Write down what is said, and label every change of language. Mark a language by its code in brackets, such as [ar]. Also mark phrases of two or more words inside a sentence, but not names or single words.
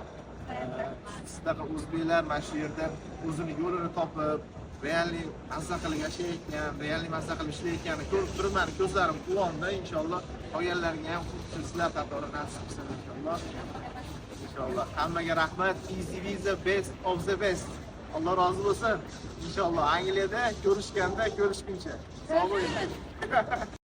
[uz] Sizlar o'zbeklar mana shu yerda o'zini yo'lini topib realniy mazza qilib yashayotgan, realniy mazza qilib ishlayotganini ko'rib turibman, ko'zlarim quvondi. Inshaalloh qolganlarga ham xuddi sizlar qatori nasib qilsin inshaalloh. Inshaalloh. Hammaga rahmat. [en] Easy Visa best of the best. [uz] Alloh rozi bo'lsin. Inshaalloh Angliyada ko'rishganda ko'rishguncha. Sog' bo'ling.